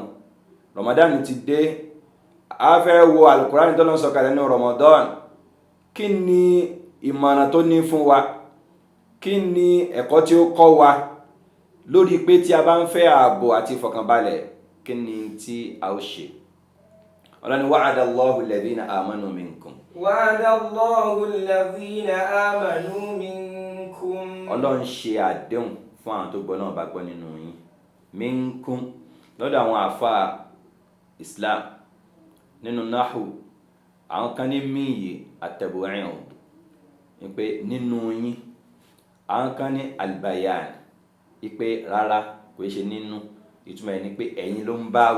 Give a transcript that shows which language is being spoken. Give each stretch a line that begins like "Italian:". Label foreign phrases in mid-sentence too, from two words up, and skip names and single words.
Yoruba: Ramadan ti dé, a fẹ́ wo Al-Qur'an tó lọ́n sọ̀kalẹ̀ ní Ramadan. Kí ni ìmọ̀ràn tó ní fún wa? Kí ni ẹ̀kọ́ tí ó kọ́ wa lórí pé tí a bá ń fẹ́ ààbò àti ìfọ̀kànbalẹ̀ kí ni tí a ó ṣe? Ọlọ́run ní
Arabic: وعد الله الذين آمنوا منكم. وعد الله الذين آمنوا منكم.
Yoruba: Ọlọ́run ṣe àdéhùn fún àwọn tó gbọ́ náà bá gbọ́ nínú yín. Minkum lọ́dọ̀ àwọn àfáà Islam nínú Nahu, àwọn kan ní míyè àtẹ̀bùrìn ìpè nínú yín, àwọn kan ní albayan ìpè rárá kò ṣe nínú, ìtumọ̀ ẹ̀ ní pé ẹ̀yin ló ń bá wí.